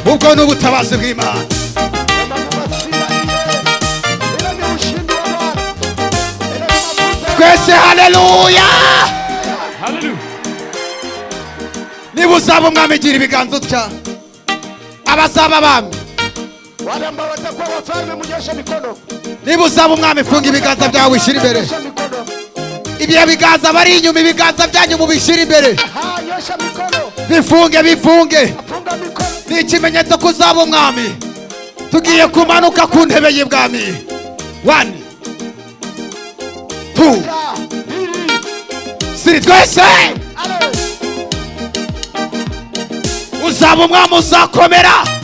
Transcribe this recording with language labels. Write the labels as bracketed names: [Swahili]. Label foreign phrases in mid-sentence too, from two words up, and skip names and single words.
[Kinyarwanda] ubwo ni ubutabazi bw'Imana. Twese haleluya. Niba uzaba umwami gira ibiganza utya, abazaba abami. [Swahili] Wale ambao watakuwa wafalme mnyoshe mikono. [Kinyarwanda] Niba uzaba umwami funga ibiganza byawe wishyira imbere. Ibyo biganza bari inyuma, ibiganza byanyu mubishyira imbere. [Swahili] Nyosha mikono. [Kinyarwanda] Bifunge bifunge. [Swahili] Funga mikono. [Kinyarwanda] Ni ikimenyetso ko uzaba umwami. Tugiye kumanuka ku ntebe y'ibwami. 1 2 3 twese. Uzaba umwami uzakomera.